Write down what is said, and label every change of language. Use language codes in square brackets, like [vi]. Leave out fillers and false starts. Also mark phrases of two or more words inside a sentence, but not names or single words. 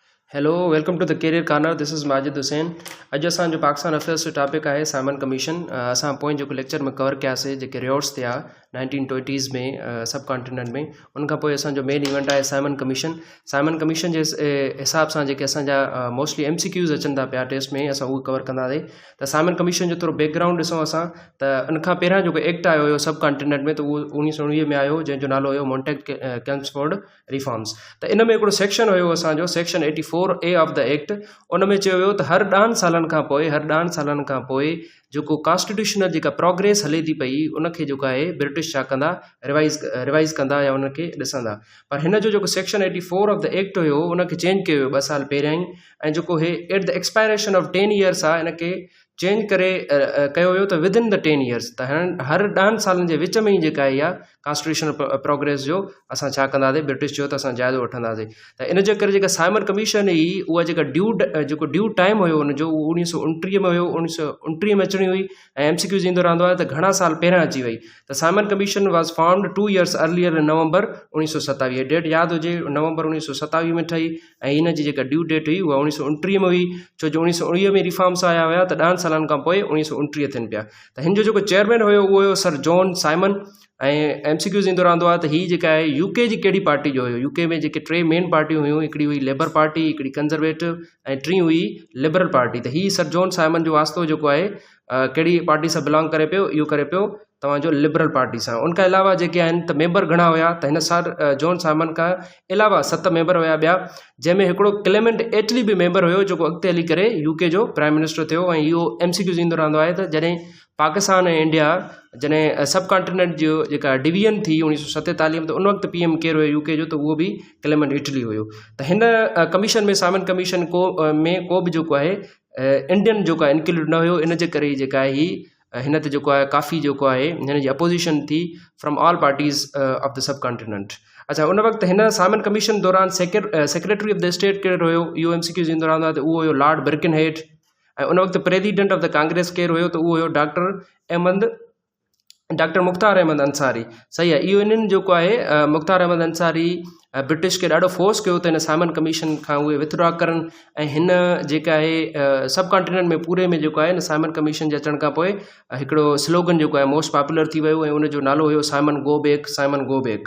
[en] Hello welcome to the Career Corner. This is [sd] माजिद हुसैन। अॼु असांजो पाकिस्तान अफेयर्स जो टॉपिक है साइमन कमीशन। असां पोइ जेको लेक्चर में कवर कयासीं जेके रिवॉर्ड्स थिया 1920s में सब कॉन्टिनेंट में, उनखां पोइ असांजो [en] main event [sd] आहे साइमन कमीशन। साइमन कमीशन जे हिसाब सां जेके असांजा मोस्टली MCQs अचनि था पिया टेस्ट में, असां उहे कवर कंदासीं। त साइमन कमीशन जो थोरो बैकग्राउंड ॾिसूं असां त उनखां पहिरियां जेको एक्ट आयो हुयो सब कॉन्टिनेंट में, त उहो 1919 में आयो, जंहिंजो नालो हुयो मॉन्टेग-चेम्सफोर्ड रिफॉर्म्स। त इन में हिकिड़ो सेक्शन हुयो असांजो [en] section 84A of the Act. [sd] उन में चयो वियो त हर 10 सालनि खां पोइ जेको कॉन्स्टिट्यूशनल जेका प्रोग्रेस हले थी पई उनखे जेको आहे ब्रिटिश छा कंदा, रिवाइज़ कंदा या उनखे ॾिसंदा। पर हिन जो जेको [en] section 84 of the Act [sd] हुयो उनखे चेंज कयो 2 साल पहिरियां ई, ऐं जेको हे [en] at the expiration of 10 years [sd] आहे इनखे चेंज करे कयो वियो त [en] within the 10 years, [sd] त हर 10 सालनि जे विच में ई जेका इहा [en] constitutional progress [sd] जो असां छा कंदासीं, ब्रिटिश जो त असां जाइज़ो वठंदासीं। त इन जे करे जेका साइमन कमीशन हुई उहा जेका [en] due time [sd] हुयो उनजो, उहो 1929 में हुयो। 1929 में अचणी हुई ऐं MCQs ईंदो रहंदो आहे त घणा साल पहिरियां अची वई। [en] त Simon Commission was formed 2 years earlier in November 1927. [sd] डेट यादि हुजे, नवंबर 1927 में ठही, ऐं हिन जी जेका [en] due date [sd] हुई उहा 1929 में हुई, छो जो 1919 में रिफॉर्म्स आया हुया त 10 सालनि खां पोइ 1929 थियनि पिया। त हिन जो जेको चेयरमैन हुयो उहो हुयो सर जॉन साइमन। ऐं MCQs ईंदो रहंदो आहे त हीअ जेका आहे UK जी कहिड़ी पार्टी जो हुयो। UK में जेके 3 मेन पार्टियूं हुयूं, हिकिड़ी हुई लेबर पार्टी, हिकिड़ी कंजर्वेटिव ऐं टी हुई लिबरल पार्टी। त हीअ सर जॉन साइमन जो वास्तो जेको आहे कहिड़ी पार्टी सां बिलोंग करे पियो, इहो करे पियो तव्हांजो लिबरल पार्टी सां। उनखां अलावा जेके आहिनि त मेंबर घणा हुया, त हिन सर जॉन साइमन खां अलावा 7 मेंबर हुया ॿिया, जंहिंमें हिकिड़ो क्लेमेंट एटली बि मेंबर हुयो जेको अॻिते हली करे UK जो [en] Prime Minister [sd] थियो। ऐं इहो MCQs ईंदो रहंदो आहे त जॾहिं पाकिस्तान ऐं इंडिया जॾहिं सब कॉन्टिनेंट जो जेका डिवीजन थी 1947 में, त उन वक़्तु PM केरु हुयो UK जो, त उहो बि क्लेमेंट इटली हुयो। त हिन कमीशन में साइमन कमीशन को बि जेको आहे इंडियन जेको आहे इंक्लूड न हुयो। इन जे करे ई जेका आहे हिन ते जेको आहे काफ़ी जेको आहे हिन जी अपोजिशन थी [en] from all parties of the subcontinent. [sd] अच्छा, उन वक़्तु हिन साइमन कमीशन दौरान [en] Secretary of the State [sd] केरु हुयो, इहो MCQs ईंदो रहंदो आहे, त उहो हुयो लॉर्ड बिर्किनहेड। ऐं उन वक़्तु [en] President of the Congress [sd] केरु हुयो, त उहो हुयो डॉक्टर मुख्तार अहमद अंसारी। सही आहे, इहो इन्हनि जेको आहे मुख्तार अहमद अंसारी ब्रिटिश खे ॾाढो फोर्स कयो त हिन साइमन कमीशन खां उहे विथड्रॉ करनि। ऐं हिन जेका आहे सब कॉन्टिनेंट में पूरे में जेको आहे न साइमन कमीशन जे अचण खां पोइ हिकिड़ो स्लोगन जेको आहे [en] most popular [sd] थी वियो, ऐं उनजो नालो हुयो [en] Simon go back, Simon go back.